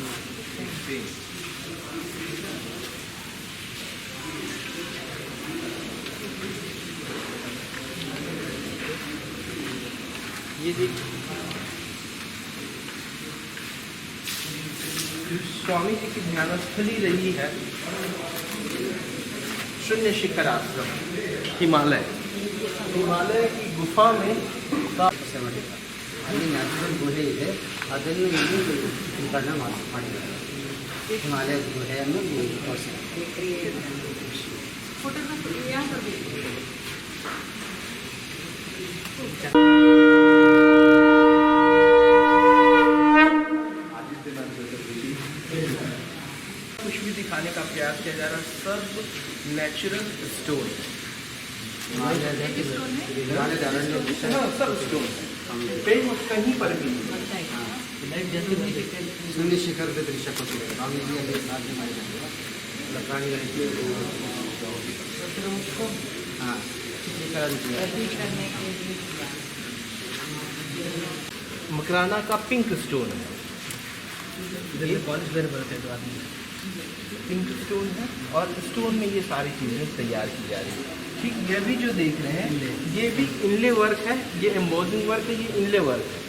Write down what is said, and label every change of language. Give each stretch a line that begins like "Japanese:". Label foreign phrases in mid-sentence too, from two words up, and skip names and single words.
Hindi: ये देखिए स्वामी जी की ध्यानस्थली रही है शून्य शिखर आश्रम हिमालय की गुफा में
Kannada: ಅಲ್ಲಿ ನ್ಯಾಚುರಲ್ ಗುಹೆ ಇದೆ, ಅದನ್ನು ಇಲ್ಲಿ ಚಿತ್ರೀಕರಣ ಮಾಡಿದ್ದಾರೆ. ಹಿಮಾಲಯದ ಗುಹೆಯನ್ನು ತೋರಿಸಿದ್ದಾರೆ.
Hindi: कुछ भी दिखाने का प्रयास किया जा रहा है, सब
English: natural stone,
Hindi: सब स्टोन पेड़ कहीं पर भी
Kannada: ಶೂನ್ಯ ಶಿಖರದ ದೃಶ್ಯ ಕೊಟ್ಟಿದ್ದಾರೆ. ಸ್ವಾಮೀಜಿಯಲ್ಲಿ ಸಾಧನೆ ಮಾಡಿದ್ದಾರೆ. ಪ್ರಾಣಿಗಳಿಗೆ ಹಾಂ ಚಿತ್ರೀಕರಣ
Hindi: मकराना का
English: pink stone
Hindi: है,
English: pink stone
Hindi: है और स्टोन में ये सारी चीज़ें तैयार की जा रही है। ठीक, ये भी जो देख रहे हैं ये भी
English: inlay work
Hindi: है, ये
English: embossing work
Hindi: है, ये
English: inlay work
Hindi: है।